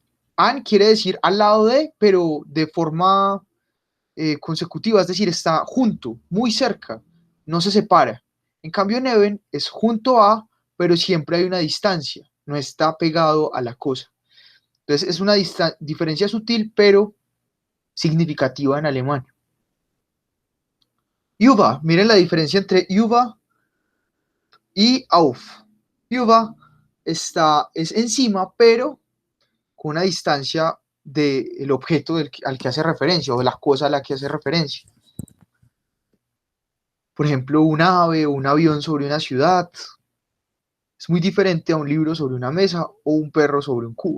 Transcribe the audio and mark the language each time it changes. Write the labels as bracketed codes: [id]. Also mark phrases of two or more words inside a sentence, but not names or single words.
[es] An quiere decir al lado de, pero de forma consecutiva, es decir, está junto, muy cerca, no se separa. En cambio, neben es junto a, pero siempre hay una distancia, no está pegado a la cosa. Entonces es una diferencia sutil, pero significativa en alemán. Über, miren la diferencia entre über y auf. Über es encima, pero con una distancia del objeto al que hace referencia o de la cosa a la que hace referencia. Por ejemplo, un ave o un avión sobre una ciudad es muy diferente a un libro sobre una mesa o un perro sobre un cubo.